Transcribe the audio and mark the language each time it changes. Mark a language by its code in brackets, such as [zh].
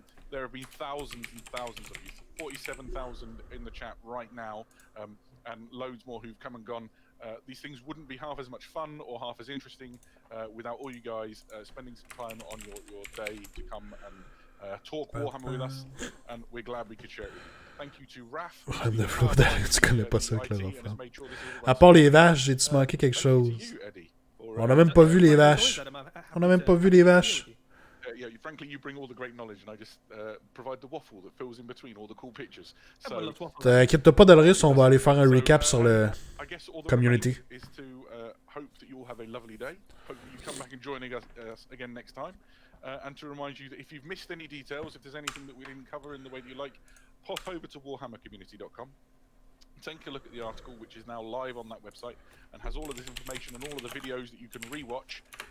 [en] There have been thousands and thousands of you, 47,000 in the chat right now, and loads more who've come and gone. These things wouldn't be half as much fun or half as interesting without all you guys spending some time on your day to come and talk Warhammer with us, and we're glad we could share it with you. Thank you to Raph. [fr] Tu connais pas ça, Chloroform. À part les vaches, j'ai-tu manqué quelque chose? On n'a même pas vu les vaches. On n'a même pas vu les vaches. [en] Yeah, frankly, you bring all the great knowledge, and I just provide the waffle that fills in between all the cool pictures. So, [fr] t'inquiète pas, Dolores, on va aller faire un recap sur le community. [en] Is to hope that you all have a lovely day. Hope that you come back and join us again next time. And to remind you that if you've missed any details, if there's anything that we didn't cover in the way that you like, pop over to warhammercommunity.com. Take a look at the article, which is now live on that website, and has all of this information and all of the videos that you can rewatch.